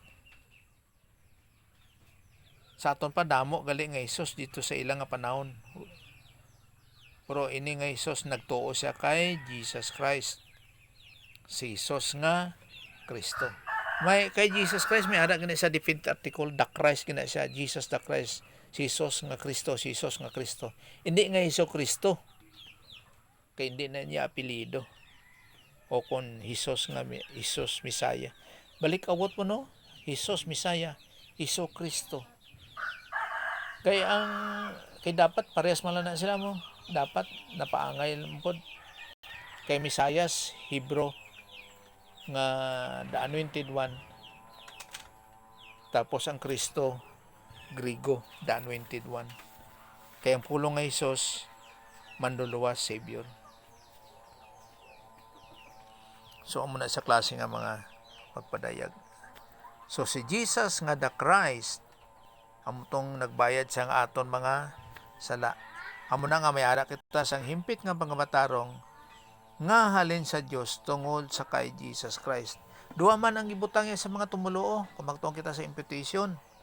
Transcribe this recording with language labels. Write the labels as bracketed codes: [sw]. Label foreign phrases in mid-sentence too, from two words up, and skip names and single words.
[hil] Sa aton pa damo gali nga Jesus dito sa ilang nga panahon. Pero ini nga Jesus nagtuo siya kay Jesus Christ. Si Jesus nga Kristo. May kay Jesus Christ may ara gani sa definite article, [en] the Christ [hil] gina siya, Jesus the Christ. Si Jesus nga Kristo, si Jesus nga Kristo. Hindi nga Hesus Kristo. Kay hindi na niya apelyido. O kung Jesus nga Jesus Misaya. Balik awot mo no? Jesus Misaya, Hesus Kristo. Kay dapat parehas man lang na sila mo. Dapat napaangay lang pod. Kay Misayas Hebrew nga [en] the anointed one. [hil] Tapos ang Kristo Grigo, [en] the anointed one. [hil] Kay ang pulong nga Hesus manluluwas Savior. So amo na sa klase nga mga pagpadayag. So si Jesus nga [en] the Christ [hil] amo tong nagbayad sa nga aton mga sala. Amo na nga may ara kita sang himpit nga pangamatarong nga halin sa Dios tungod sa kay Jesus Christ. Duha man ang ibutang niya sa mga tumuluo kung magtuong kita sa imputation.